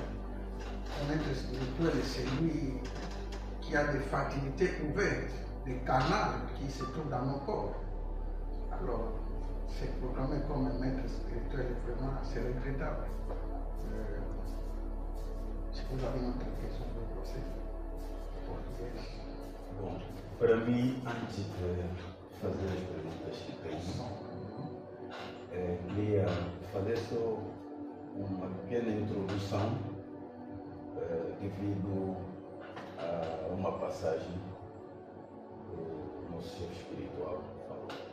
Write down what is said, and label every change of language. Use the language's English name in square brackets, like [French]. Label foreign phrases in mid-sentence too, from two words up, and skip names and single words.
[French] Un maître spirituel, c'est lui qui a des facilités ouvertes, des canaux qui se trouvent dans nos corps. Alors, se proclamer comme un maître spirituel, vraiment, c'est regrettable. Si vous avez une autre question, vous posez. [Portuguese] Bom, para mim, antes de fazer as perguntas que tenho, queria fazer só uma pequena introdução devido a uma passagem do nosso chefe espiritual falou.